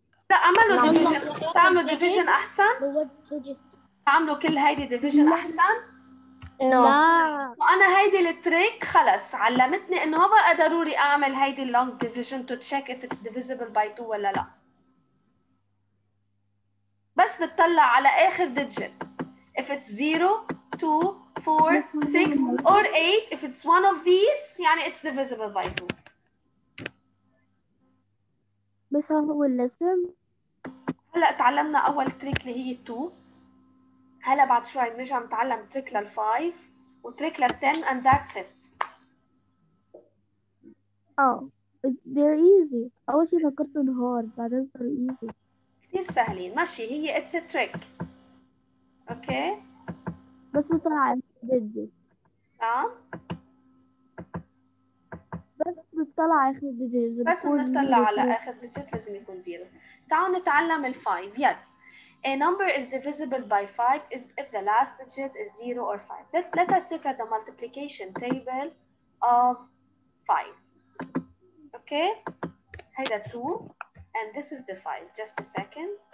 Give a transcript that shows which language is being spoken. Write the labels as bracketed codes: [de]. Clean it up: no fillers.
[ar] لا اعملوا division. تعملوا division أحسن؟ تعملوا كل هيدي division أحسن؟ لا. وأنا هيدي التريك خلص علمتني إنه ما بقى ضروري أعمل هيدي [en] long division to check if it's divisible by 2 [ar] ولا لا. بس بتطلع على آخر digit. [en] If it's 0, 2, 4, 6 or 8, if it's one of these [ar] يعني [en] it's divisible by 2. [ar] بس هو اللازم. هلا تعلمنا أول تريك اللي هي 2. هلا بعد شوي بنرجع نتعلم تريك لل5 وتريك لل10 [en] and that's it. they're easy. [ar] أول شي فكرت إنه hard بعدين صار easy. كتير سهلين. ماشي هي [en] it's a trick. [ar] اوكي. بس بطلع digit. نعم. بس بتطلع آخر digit. بس بنطلع على آخر digit لازم يكون 0. تعالوا نتعلم ال5. يلا. [en] A number is divisible by 5 if the last digit is 0 or 5. Let us look at the multiplication table of 5. Okay? [ar] هيدا [en] 2 and this is the 5. Just a second.